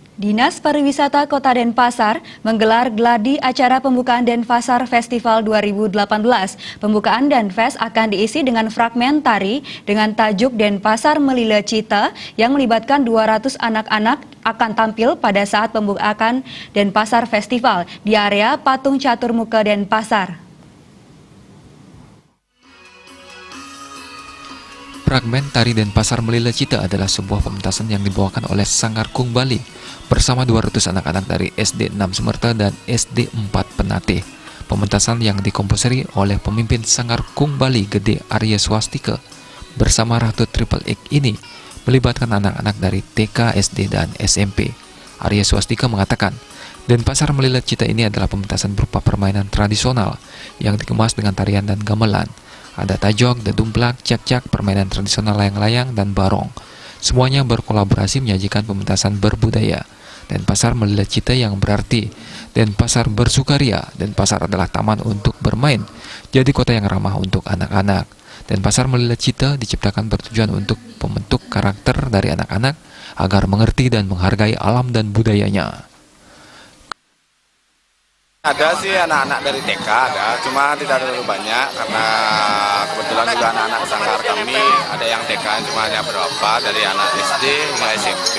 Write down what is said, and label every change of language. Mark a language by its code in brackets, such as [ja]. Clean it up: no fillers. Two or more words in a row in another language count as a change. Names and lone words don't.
[id] Dinas Pariwisata Kota Denpasar menggelar gladi acara pembukaan Denpasar Festival 2018. Pembukaan Denfest akan diisi dengan fragmen tari dengan tajuk Denpasar Melile Cita yang melibatkan 200 anak-anak akan tampil pada saat pembukaan Denpasar Festival di area Patung Catur Muka Denpasar. Fragmen tari Denpasar Melile Cita adalah sebuah pementasan yang dibawakan oleh Sanggar Kung Bali bersama 200 anak-anak dari SD 6 Semerta dan SD 4 Penate. Pementasan yang dikomposisi oleh pemimpin Sanggar Kung Bali Gede Arya Swastika bersama Ratu Triple X ini melibatkan anak-anak dari TK, SD, dan SMP. Arya Swastika mengatakan, Denpasar Melile Cita ini adalah pementasan berupa permainan tradisional yang dikemas dengan tarian dan gamelan. Ada tajok, dedumplak, cak-cak, permainan tradisional layang-layang, dan barong. Semuanya berkolaborasi menyajikan pementasan berbudaya. Denpasar Melile Cita yang berarti Denpasar bersukaria. Denpasar adalah taman untuk bermain, jadi kota yang ramah untuk anak-anak. Denpasar Melile Cita diciptakan bertujuan untuk membentuk karakter dari anak-anak agar mengerti dan menghargai alam dan budayanya. Ada sih anak-anak dari TK ada, cuma tidak terlalu banyak karena kebetulan juga anak-anak sanggar kami ada yang TK cuma hanya berapa dari anak SD hingga SMP.